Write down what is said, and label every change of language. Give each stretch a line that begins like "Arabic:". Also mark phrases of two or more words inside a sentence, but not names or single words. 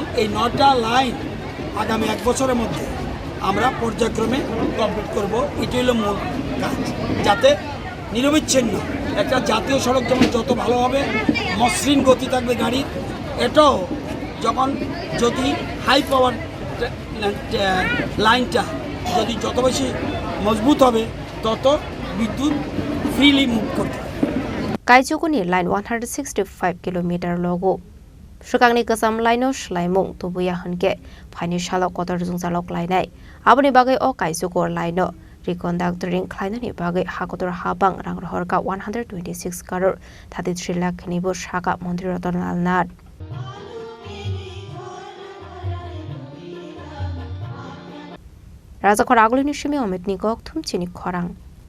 Bangla: এই 9টা লাইন আগামী 1 বছরের মধ্যে আমরা পর্যায়ক্রমে কমপ্লিট করব এটাই হলো মূল কাজ যাতে নিরবিচ্ছিন্ন একটা জাতীয় সড়ক যেমন যত ভালো হবে মসৃণ গতি থাকবে গাড়ির এটাও যখন যদি
English: high power
Bangla: লাইনটা যদি যত বেশি মজবুত হবে তত বিদ্যুৎ
English: freely move
Bangla: করতে
Kok Borok: Kaichuku ni line 165 kilometer logo Khorang ni Kwcham line no shlaimung tubuya hanke financial kotor jungjalok lainai aboni bagwi o Kaichuku line no reconductoring Khlainani bagwi hakotor habang rangrhorka 126 crore 33 lakh ni bo shaka Mantri Ratanlal Nath Rwjakha agulini shimi Amit ni gok thum Chini Khorang